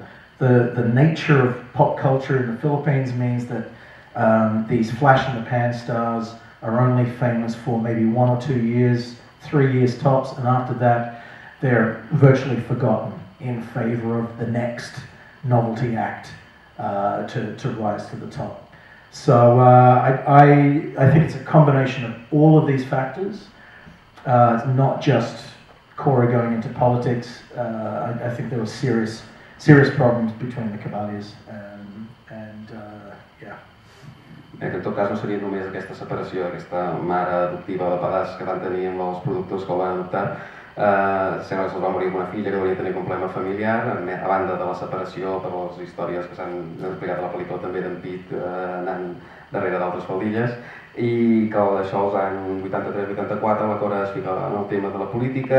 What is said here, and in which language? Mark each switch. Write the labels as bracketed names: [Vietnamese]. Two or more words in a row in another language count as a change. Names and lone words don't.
[English] The nature of pop culture in the Philippines means that these flash-in-the-pan stars are only famous for maybe 1 or 2 years, 3 years tops, and after that they're virtually forgotten in favor of the next novelty act to rise to the top. So I think it's a combination of all of these factors. It's not just Cora going into politics. I think there were serious problems between the Cavalliers and yeah. [Catalan] Que en tot cas no seria només aquesta separació, aquesta mare adoptiva de pedaç que van tenir amb els productors que el van adoptar. Sembla que se'ls va morir amb una filla que hauria tenir un problema familiar, a banda de la separació per les històries que s'han explicat a la pel·lícula també d'en Pete anant darrere d'altres faldilles, i que d'això als anys 83-84 la Cora es fica en el tema de la política.